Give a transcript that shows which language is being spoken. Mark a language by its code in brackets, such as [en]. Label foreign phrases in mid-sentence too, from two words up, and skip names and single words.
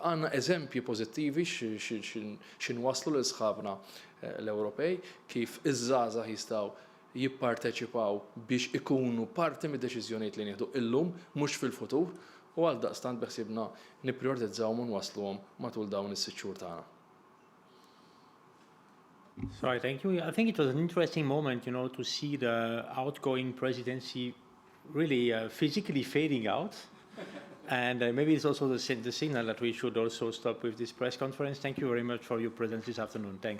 [mt] Għandna eżempji pożittivi x'inwasslu lil sħabna l-Ewropej kif iż-żgħażagħ jistgħu jipparteċipaw biex ikunu parti mid-deċiżjonijiet li nieħdu illum mhux fil-futur, u għaldaqstant beħsiebna nipprioritizzawhom u nwassluhom matul dawn is-sitt xhur tagħna. [en] Sorry, thank you. I think it was an interesting moment, to see the outgoing presidency really physically fading out. And maybe it's also the signal that we should also stop with this press conference. Thank you very much for your presence this afternoon.